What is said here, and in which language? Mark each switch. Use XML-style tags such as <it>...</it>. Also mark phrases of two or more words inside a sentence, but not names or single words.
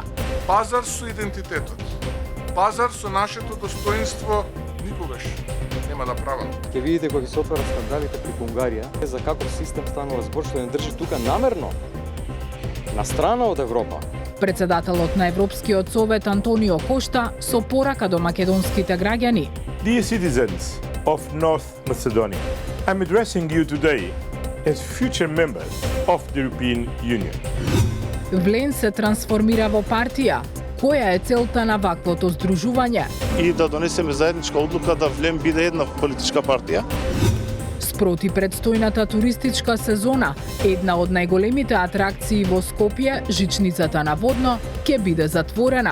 <mk>Пазар со идентитетот, пазар со нашето достоинство никогаш нема да правам. Ке видите кога се отварат скандалите преку Унгарија, за каков систем станува збор што не држи тука намерно на страна од Европа. Председателот на Европскиот совет Антонио Кошта со порака до македонските граѓани.</mk> <en>Dear citizens of North Macedonia, I'm addressing you today as future members of the European Union.</en> <mk>Влен се трансформира во партија. Која е целта на ваквото здружување? И да донесеме заедничка одлука да Влем биде една политичка партија. Спроти предстојната туристичка сезона, една од најголемите атракции во Скопје, жичницата на Водно, ќе биде затворена.</mk>